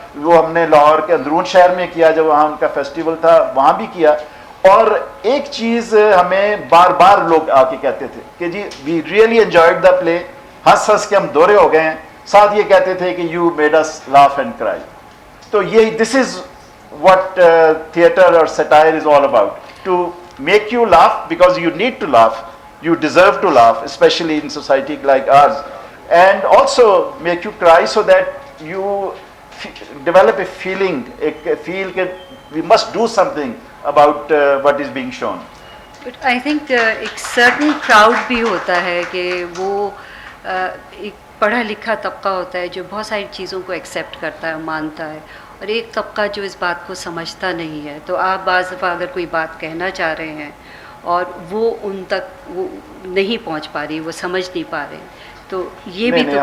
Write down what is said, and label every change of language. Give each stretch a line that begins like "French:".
Urdu: وہ ہم نے لاہور کے اندرون شہر میں کیا, جب وہاں ان کا فیسٹیول تھا وہاں بھی کیا. اور ایک چیز ہمیں بار بار لوگ آ کے کہتے تھے کہ جی
English: we really enjoyed the play,
Urdu: ہنس ہنس کے ہم دورے ہو گئے ہیں. ساتھ یہ کہتے تھے کہ
English: You made us laugh and cry.
Urdu: تو یہ
English: This is what theatre or satire is all about, to make you laugh because you need to laugh, you deserve to laugh, especially in society like ours, and also make you cry so that you develop a feeling, a feel that we must do something about what is being shown. But I think
Urdu: ایک certain crowd بھی ہوتا ہے کہ وہ ایک پڑھا لکھا طبقہ ہوتا ہے جو بہت ساری چیزوں کو ایکسیپٹ کرتا ہے, مانتا ہے, اور ایک طبقہ جو اس بات کو سمجھتا نہیں ہے. تو آپ بعض دفعہ اگر کوئی بات کہنا چاہ رہے ہیں اور وہ ان تک وہ نہیں پہنچ پا رہی, وہ سمجھ نہیں پا رہے, تو یہ بھی تو